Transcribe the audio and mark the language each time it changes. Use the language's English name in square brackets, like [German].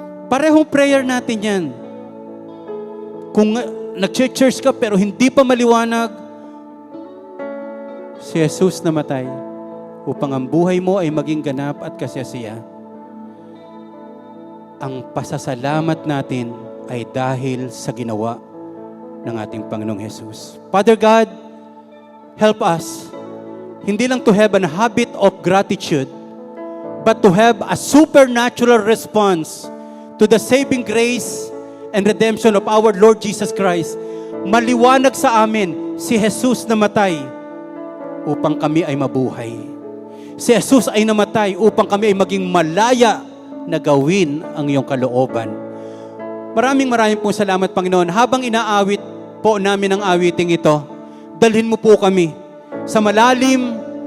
[Filipino] Parehong prayer natin yan. Kung nag-church ka pero hindi pa maliwanag, si Jesus namatay upang ang buhay mo ay maging ganap at kasiyasiya. Ang pasasalamat natin ay dahil sa ginawa ng ating Panginoong Jesus. [English] Father God, help us [Filipino] hindi lang [English] to have a habit of gratitude, but to have a supernatural response to the saving grace and redemption of our Lord Jesus Christ. [Filipino] Maliwanag sa amin, si Jesus namatay upang kami ay mabuhay. Si Jesus ay namatay upang kami ay maging malaya na gawin ang iyong kalooban. Maraming pong salamat, Panginoon. Habang inaawit po namin ang awiting ito, dalhin mo po kami sa malalim